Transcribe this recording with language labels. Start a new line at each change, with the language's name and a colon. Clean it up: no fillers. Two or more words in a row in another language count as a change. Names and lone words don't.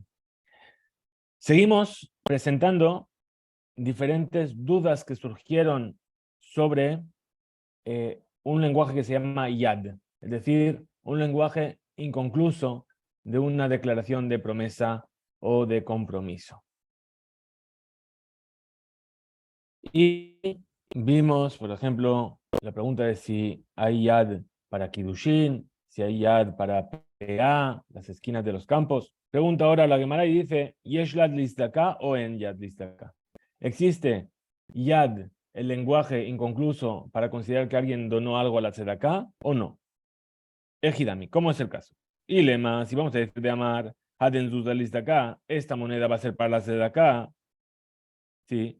Spanish: Seguimos presentando diferentes dudas que surgieron sobre un lenguaje que se llama Yad, es decir, un lenguaje inconcluso de una declaración de promesa o de compromiso. Y vimos, por ejemplo, la pregunta de si hay yad para Kiddushin, si hay yad para PA, las esquinas de los campos. Pregunta ahora la Gemara y dice,
Hebrew: ¿יש יד לצדקה או אין יד לצדקה?
Spanish: ¿Existe yad, el lenguaje inconcluso, para considerar que alguien donó algo a la tzedakah o no? Ejidami, ¿cómo es el caso? Y lema, si vamos a decir
Aramaic: דאמר, הדין זוז לצדקה,
Spanish: esta moneda va a ser para la tzedakah, ¿sí?